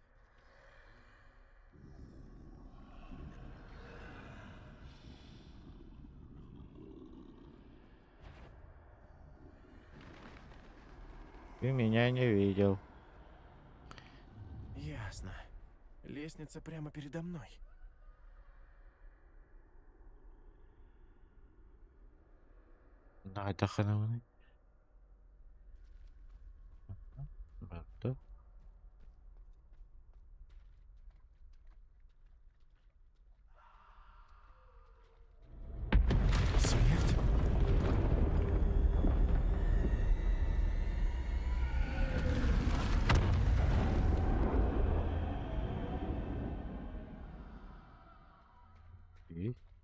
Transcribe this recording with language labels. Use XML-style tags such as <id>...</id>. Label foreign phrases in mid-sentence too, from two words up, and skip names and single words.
<ru>Ты меня не видел. Ясно. Лестница прямо передо мной.</ru> <tr>Nerede hanımını? Nerede?</tr> <ru>Смерть? И?</ru>